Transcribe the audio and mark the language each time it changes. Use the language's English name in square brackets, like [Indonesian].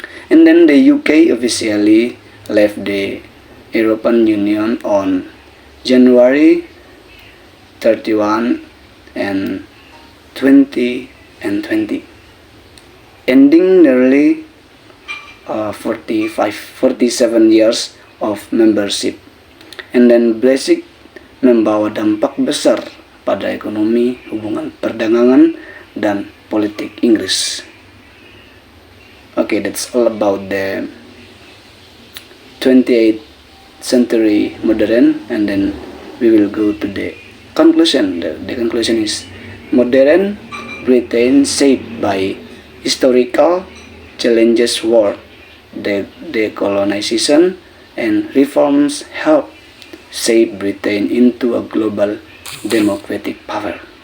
[English] And then the UK officially left the European Union on January 31 and 2020, ending nearly 47 years of membership. And then [Indonesian] Brexit membawa dampak besar pada ekonomi, hubungan perdagangan, dan politik Inggris. [English] Okay, that's all about the 28th century modern, and then we will go to the conclusion. The conclusion is modern Britain shaped by historical challenges, war, the decolonization, and reforms help shape Britain into a global democratic power.